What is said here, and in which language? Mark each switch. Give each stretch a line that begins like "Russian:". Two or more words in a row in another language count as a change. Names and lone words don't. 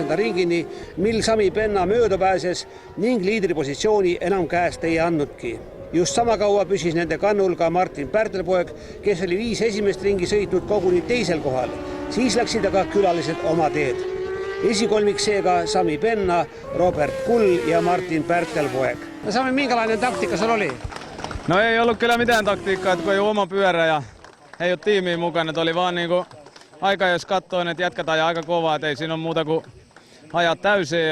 Estonian: ringini, mil Sami Penna mööda pääses ning liidripositsiooni enam käest ei andnudki. Just sama kaua püsis nende kannul ka Martin Pärtelpoeg, kes oli 5 esimest ringi sõitnud koguni teisel kohal. Siis läksid aga külalised oma teed. Esikolmik seega Sami Penna, Robert Kull ja Martin Pärtelpoeg.
Finnish: No Sami, minkälainen
Estonian: taktika sul oli?
Finnish: No ei ollut kyllä mitään taktiikkaa, että kun ei ole oma pyörä ja ei ole tiimiä mukana. Että oli vaan niinku aika, jos katsoin, että jätkät ajaa aika kovaa, että ei siinä ole muuta kuin ajaa täysin.